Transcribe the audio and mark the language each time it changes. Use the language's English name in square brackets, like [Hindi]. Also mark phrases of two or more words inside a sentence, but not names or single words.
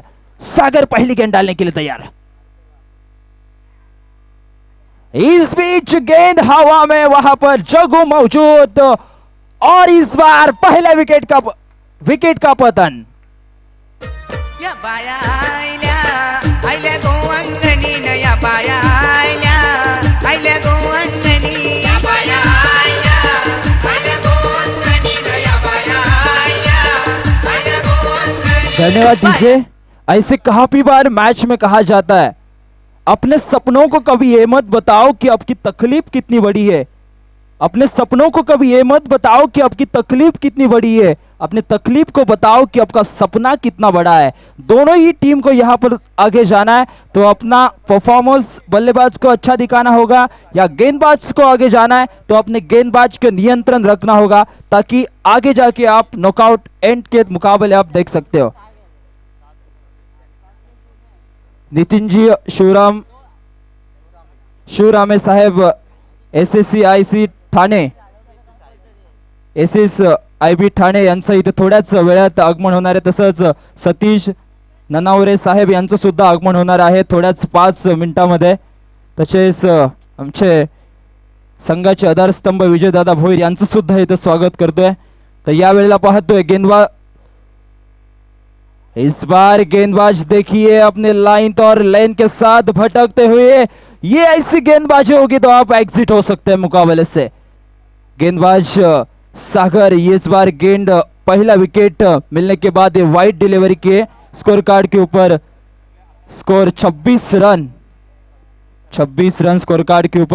[Hindi] सागर पहली गेंद डालने के लिए तैयार है। इस बीच गेंद हवा में, वहां पर जग्गू मौजूद और इस बार पहले विकेट का पतन। [Marathi] या बाया आयल्या आयल्या गोवंगनी न या बाया आयल्या आयल्या गोवंगनी या बाया आयल्या आयल्या गोवंगनी न या बाया आयल्या आयल्या गोवंगनी। [Hindi] धन्यवाद डीजे। ऐसे काफी बार मैच में कहा जाता है, अपने सपनों को कभी ये मत बताओ कि आपकी तकलीफ कितनी बड़ी है। अपने सपनों को कभी ये मत बताओ कि आपकी तकलीफ कितनी बड़ी है, अपने तकलीफ को बताओ कि आपका सपना कितना बड़ा है। दोनों ही टीम को यहां पर आगे जाना है, तो अपना परफॉर्मेंस बल्लेबाज को अच्छा दिखाना होगा या गेंदबाज को आगे जाना है तो अपने गेंदबाज के नियंत्रण रखना होगा, ताकि आगे जाके आप [English] knockout end [Hindi] के मुकाबले आप देख सकते हो। [Marathi] नितिन जी शिवरामे साहेब SSCIC ठाणे, SSIB ठाणे यांचं इथे थोड्याच वेळात आगमन होणार आहे। तसंच सतीश ननावरे साहेब यांचं सुद्धा आगमन होणार आहे थोड्याच 5 मिनिटांमध्ये। तसेच आमचे संघाचे आधारस्तंभ विजयदादा भोईर यांचं सुद्धा इथे स्वागत करतोय। तर या वेळेला पाहतोय [Hindi] इस बार गेंदबाज देखिए अपने लाइन और लेन के साथ भटकते हुए, ये ऐसी गेंदबाजी होगी तो आप एग्जिट हो सकते हैं मुकाबले से। गेंदबाज सागर इस बार गेंद पहला विकेट मिलने के बाद ये [English] wide delivery [Hindi] के [English] score card [Hindi] के ऊपर स्कोर 26 रन [English] score card [Hindi] के ऊपर।